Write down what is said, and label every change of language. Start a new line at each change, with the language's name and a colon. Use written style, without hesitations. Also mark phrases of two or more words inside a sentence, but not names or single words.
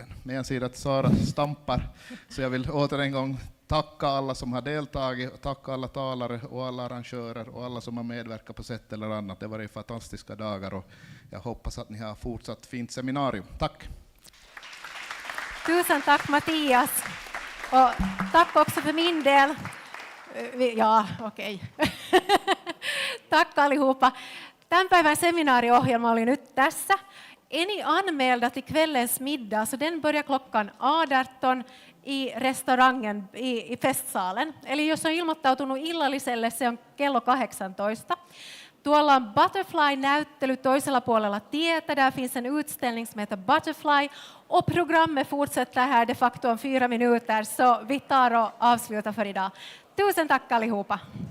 Swedish: Men jag ser att Sara stampar, så jag vill åter en gång tacka alla som har deltagit, och tacka alla talare och alla arrangörer och alla som har medverkat på sätt eller annat. Det var ju fantastiska dagar, och jag hoppas att ni har fortsatt fint seminarium. Tack! Tusen tack Mattias. Och tack också för min del. Ja, okei. Tack allihopa.
Finnish: Tämän päivän seminaariohjelma oli nyt tässä.
Swedish: Är ni anmälda till kvällens middag, så den börjar klockan 18 i restaurangen i festsalen.
Finnish: Eli jos on ilmoittautunut illalliselle, se on kello 18. Tuolla on Butterfly-näyttely toisella puolella tietä.
Swedish: Där finns en utställning som heter Butterfly. Och programmet fortsätter här
Latin: de facto
Swedish: om 4 minuter, så vi tar och avslutar för idag. Tusen tack allihopa!